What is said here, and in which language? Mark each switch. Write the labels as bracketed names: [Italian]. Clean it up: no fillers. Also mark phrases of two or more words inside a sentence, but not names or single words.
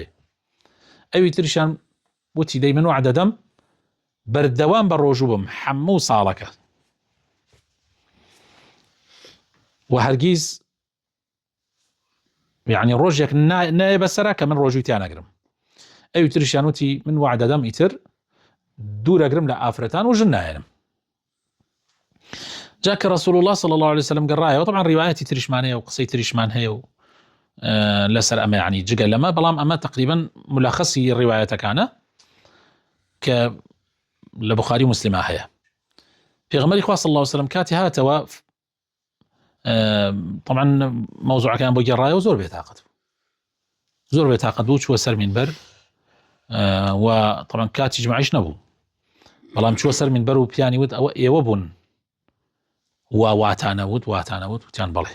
[Central Kurdish] ئەوی تریشان وتی دەی من وعدە دەم بەردەوام بە ڕۆژوو بم هەموو ساڵەکە و هەرگیز یعنی ڕۆژێک نایە بەسەرا کە من ڕۆژووی تیا نەگرم. ئەوی تریشیان وتی من وعدە دەم ئیتر دوورەگرم لە ئافرەتان و ژن نایەنم. جا کە [Arabic] رسول الله صلى الله عليه وسلم [Central Kurdish] گەڕایەوە طبعا ڕیوایەتی تریشمان هەیە و قسەی تریشمان هەیە و لەسەر ئەمە یعنی جگە لەمە بەڵام ئەمە تقریبا ملخصی ڕیوایەتەکانە کە لە بوخاری مسلمە هەیە. پێغەمبەری خوا [Arabic] صلی الله عليه وسلم [Central Kurdish] کاتی هاتەوە طبعا مەوزوعەکان بۆ گێڕایەوە زۆر بێتاقەت بوو چووە سەر مینبەر و طبعا کاتی جمعیش نەبوو بەڵام چووە سەر مینبەر و پیانی وت ئەوە ئێوە بوون واتانەوت وتیان بەڵێ.